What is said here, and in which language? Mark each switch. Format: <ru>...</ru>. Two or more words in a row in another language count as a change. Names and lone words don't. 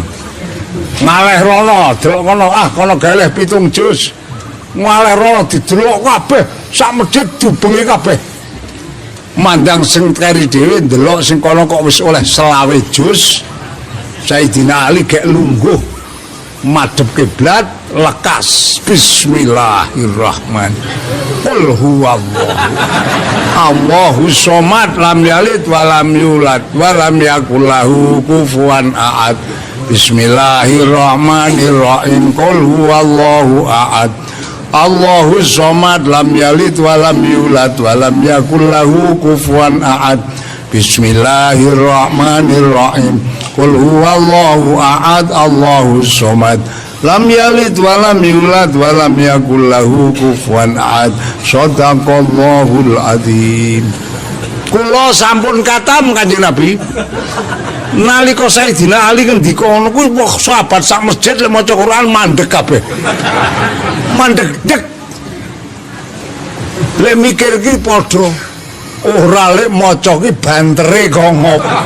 <jv>Ngaleh rono, delok kono kono galeh 7 juz. Ngaleh rono didelok kabeh, sak masjid dibengi kabeh. Mandang sing keri dhewe ndelok sing kono kok wis oleh 20 juz. Sayyidina Ali gek lungguh madhep kiblat lekas bismillahirrahmanirrahim.</jv> <ar>قل هو الله الله الصمد لم يلد ولم يولد ولم يكن له كفوا أحد. بسم الله الرحمن الرحيم. قل هو الله أحد الله الصمد لم يلد ولم يولد ولم يكن له كفوا أحد. بسم الله الرحمن الرحيم. قل هو الله أحد الله الصمد لم يلد ولم يولد ولم يكن له كفوا أحد. صدق الله العظيم.</ar> <jv>Kula sampun katam Kanjeng Nabi. Nalika Sayyidina Ali ngendika ngono kuwi sahabat sak masjid lek maca Quran mandeg kabeh. Mandeg dek. Lek mikir ki padha ora lek maca ki bantere kok ngop.</jv>